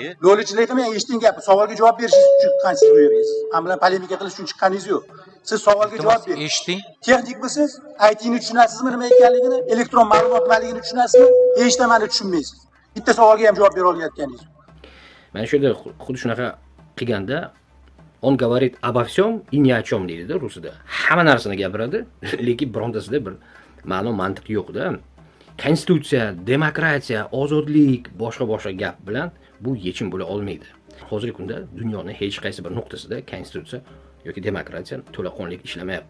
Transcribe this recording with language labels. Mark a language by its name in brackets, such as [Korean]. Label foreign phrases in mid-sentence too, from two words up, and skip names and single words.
[Uzbek] Lo'lichilik qilmang, eshitding gapni. Savolga javob berishingiz uchun chiqqansiz bu yerga. Men bilan polemika qilish uchun chiqqaningiz yo'q. Siz savolga javob bering. Eshiting. Texnik bo'lsiz, IT'ni tushunasizmi nima ekanligini, elektron ma'lumot nimaligini tushunasizmi? Eshitmani tushunmaysiz. Bitta savolga ham javob bera olmayotganingiz. Mana shu yerda xuddi shunaqa qilganda on [Russian] говорит обо всем и ни о чем [Uzbek] deydi-da rusida. Hamma narsani gapiradi, lekin birontasida bir ma'lum mantiq yo'q-da. Konstitutsiya, demokratiya, ozodlik, boshqa gap bilan bu yechim bo'la olmaydi. Hozirgi kunda dunyoning hech qaysi bir nuqtasida konstitutsiya yoki demokratiya to'laqonli ishlamayapti.